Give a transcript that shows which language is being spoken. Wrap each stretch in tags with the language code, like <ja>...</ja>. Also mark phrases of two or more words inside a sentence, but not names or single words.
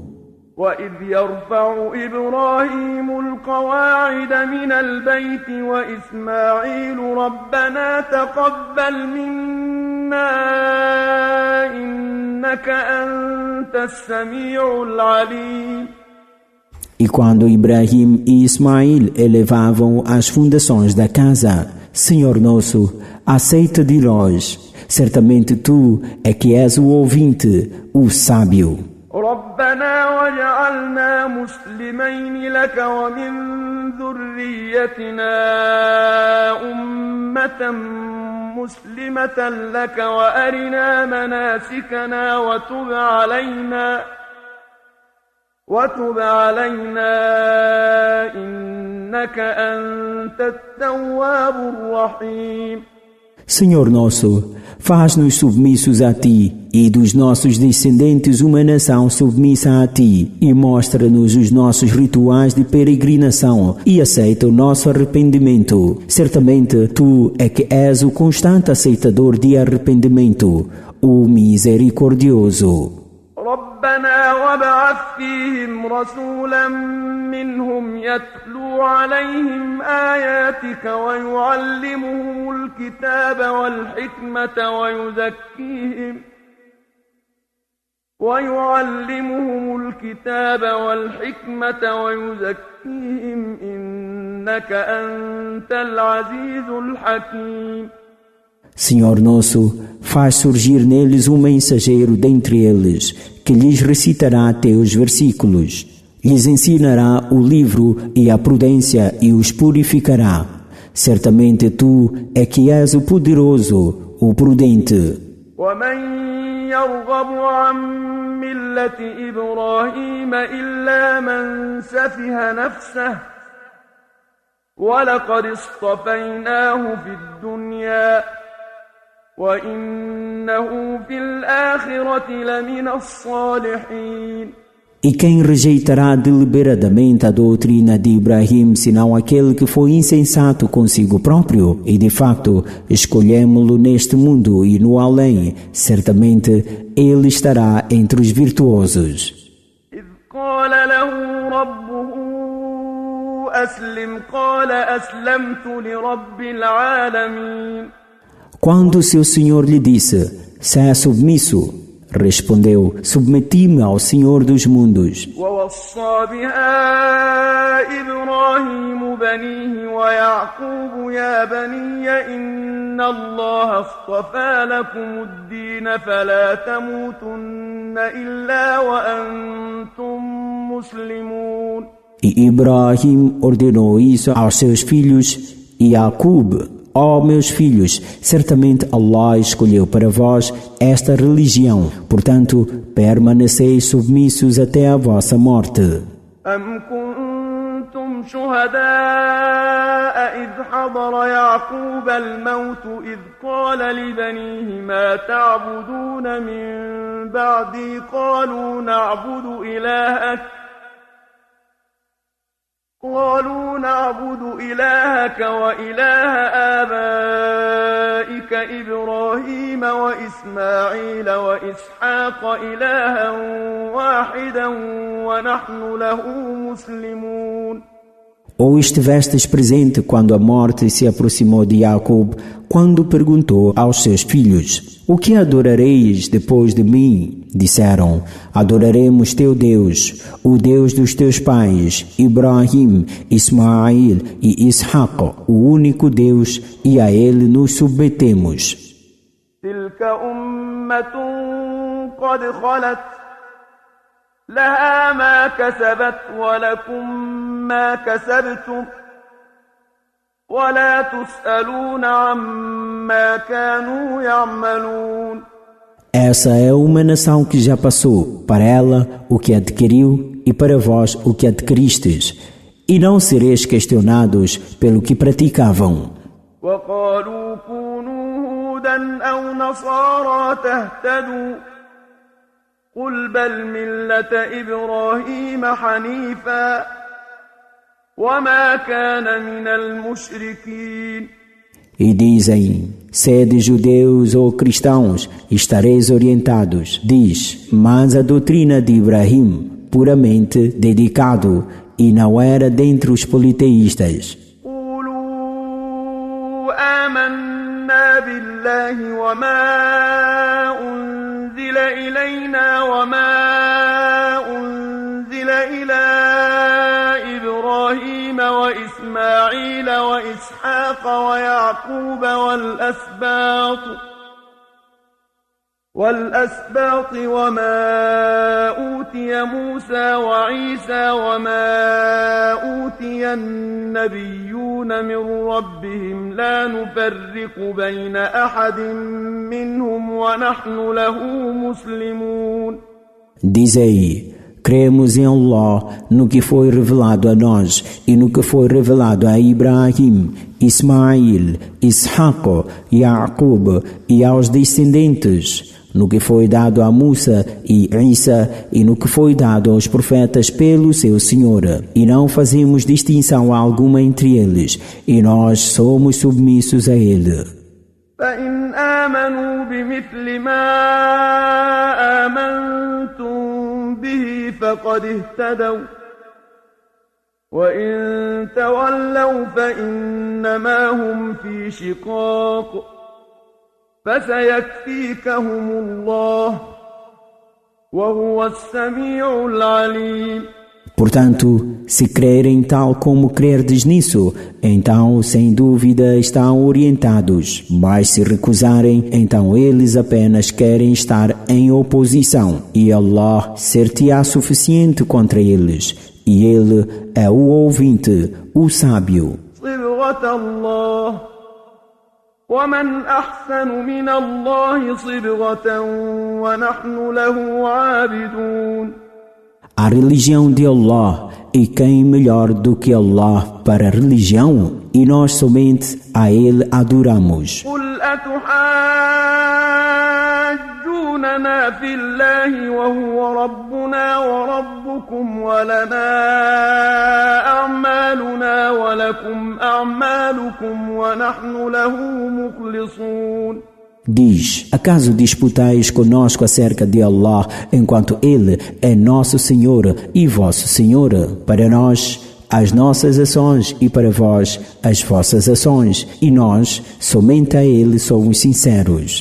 <ar>وَإِذْ يَرْفَعُ إِبْرَاهِيمُ الْقَوَاعِدَ مِنَ الْبَيْتِ وَإِسْمَاعِيلُ رَبَّنَا تَقَبَّلْ مِنَّا إِنَّكَ أَنْتَ السَّمِيعُ الْعَلِيمُ.</ar> <pt>E quando Ibrahim e Ismail elevavam as fundações da casa, Senhor nosso, aceita de nós, certamente tu é que és o ouvinte, o sábio.</pt> <ar>ربنا وجعلنا مسلمين لك ومن ذريتنا أمة مسلمة لك وأرنا مناسكنا وتب علينا إنك أنت التواب الرحيم.</ar> <pt>Senhor nosso, faz-nos submissos a Ti e dos nossos descendentes uma nação submissa a Ti e mostra-nos os nossos rituais de peregrinação e aceita o nosso arrependimento. Certamente Tu é que és o constante aceitador de arrependimento, o misericordioso.</pt> <ar>ربنا وابعث فيهم رسولا منهم يتلو عليهم آياتك ويعلمهم الكتاب والحكمة ويزكيهم إنك أنت العزيز الحكيم.</ar> <pt>Senhor nosso, faz surgir neles um mensageiro dentre eles, que lhes recitará teus versículos, lhes ensinará o livro e a prudência e os purificará. Certamente tu é que és o poderoso, o prudente.</pt> <ar>ومن يرغب عن ملة إبراهيم إلا من سفه نفسه ولقد اصطفيناه في الدنيا وإنه في الآخرة لمن الصالحين.</ar> <pt>E quem rejeitará deliberadamente a doutrina de Ibrahim, senão aquele que foi insensato consigo próprio? E de facto, escolhemo-lo neste mundo e no além. Certamente, ele estará entre os virtuosos.</pt> <ar>إذ قال له ربه أسلم قال أسلمت لرب العالمين.</ar> <pt>Quando seu Senhor lhe disse, seja submisso, respondeu, submeti-me ao Senhor dos mundos.</pt> <ar>ووصى بها إبراهيم بنيه ويعقوب يا بني إن الله اصطفى لكم الدين فلا تموتن إلا وأنتم مسلمون.</ar> <pt>E Ibrahim ordenou isso aos seus filhos e Jacob: ó meus filhos, certamente Allah escolheu para vós esta religião, portanto, permaneceis submissos até a vossa morte.</pt> <ar>أم كنتم شهداء إذ حضر يعقوب الموت إذ قال لبنيه ما تعبدون من بعدي قالوا نعبد إلهك وإله آبائك إبراهيم وإسماعيل وإسحاق إلها واحدا ونحن له مسلمون.</ar> <pt>Ou estivestes presente quando a morte se aproximou de Jacob, quando perguntou aos seus filhos: o que adorareis depois de mim? Disseram: adoraremos teu Deus, o Deus dos teus pais, Ibrahim, Ismael e Ishaq, o único Deus, e a ele nos submetemos.</pt> <ar>تلك أمة قد خلت لها ما كسبت ولكم ما كسبتم ولا تسألون عما كانوا يعملون.</ar> <pt>Essa é uma nação que já passou, para ela o que adquiriu e para vós o que adquiristes, e não sereis questionados pelo que praticavam.</pt> <ar>وقالوا كونوا هودا أو نصارى تهتدوا قل بل ملة إبراهيم حنيفا وما كان من المشركين.</ar> <pt>E dizem: sede judeus ou cristãos, estareis orientados. Diz: mas a doutrina de Ibrahim, puramente dedicado, e não era dentre os politeístas.</pt> <ar>قولوا آمنا بالله وما أنزل إلينا وما أنزل إلى إبراهيم وإسماعيل وإسحاق ويعقوب والأسباط وما أوتي موسى وعيسى وما أوتي النبيون من ربهم لا نفرق بين أحد منهم ونحن له مسلمون.</ar> <pt>Dizei: Cremos em Allah, no que foi revelado a nós e no que foi revelado a Ibrahim, Ismail, Ishaq, Yaqub e aos descendentes, no que foi dado a Musa e Isa e no que foi dado aos profetas pelo seu Senhor. E não fazemos distinção alguma entre eles, e nós somos submissos a Ele.</pt> <ar>فإن آمنوا بمثل ما آمنتم به فقد اهتدوا وإن تولوا فإنما هم في شقاق فسيكفيكهم الله وهو السميع العليم.</ar> <pt>Portanto, se crerem tal como crerdes nisso, então sem dúvida estão orientados. Mas se recusarem, então eles apenas querem estar em oposição. E Allah ser-te-á suficiente contra eles. E Ele é o ouvinte, o sábio.</pt> <ar>ومن أحسن من الله صبغة ونحن له عابدون.</ar> <pt>A religião de Allah, e quem melhor do que Allah para a religião, e nós somente a Ele adoramos.</pt> <ar>قل أتحاجوننا في الله وهو ربنا وربكم ولنا أعمالنا ولكم أعمالكم ونحن له مخلصون.</ar> <pt>Diz, acaso disputais conosco acerca de Allah, enquanto Ele é nosso Senhor e vosso Senhor? Para nós, as nossas ações e para vós, as vossas ações, e nós, somente a Ele somos sinceros.</pt>